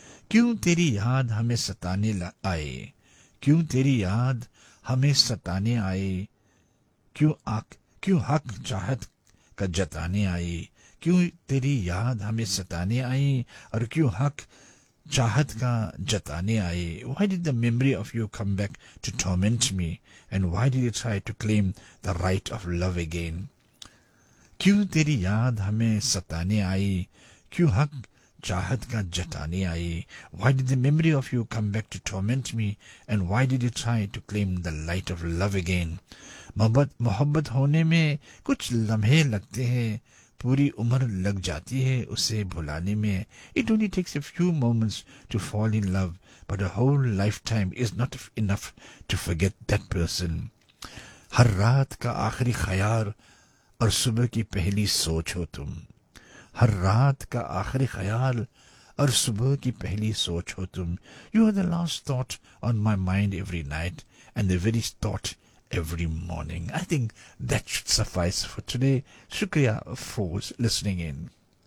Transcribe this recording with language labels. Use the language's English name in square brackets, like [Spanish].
[Hindi] क्यों तेरी याद हमें सताने आए, क्यों तेरी याद हमें सताने आए, क्यों हक चाहत का जताने आए। क्यों तेरी याद हमें सताने आए और क्यों हक चाहत का जताने आए। [English] Why did the memory of you come back to torment me and why did you try to claim the right of love again? [Hindi] क्यों तेरी याद हमें सताने आए, क्यों हक चाहत का जतानी आई. [English] Why did the memory of you come back to torment me? And why did you try to claim the light of love again? [Hindi] मोहब्बत होने में कुछ लम्हे लगते हैं, पूरी उम्र लग जाती है उसे भुलाने में. [English] It only takes a few moments to fall in love, but a whole lifetime is not enough to forget that person. [Hindi] हर रात का आखिरी ख्याल और सुबह की पहली सोच हो तुम. हर रात का आखिरी ख्याल और सुबह की पहली सोच हो तुम. [English] You are the last thought on my mind every night and the very thought every morning. I think that should suffice for today. Shukriya for listening in.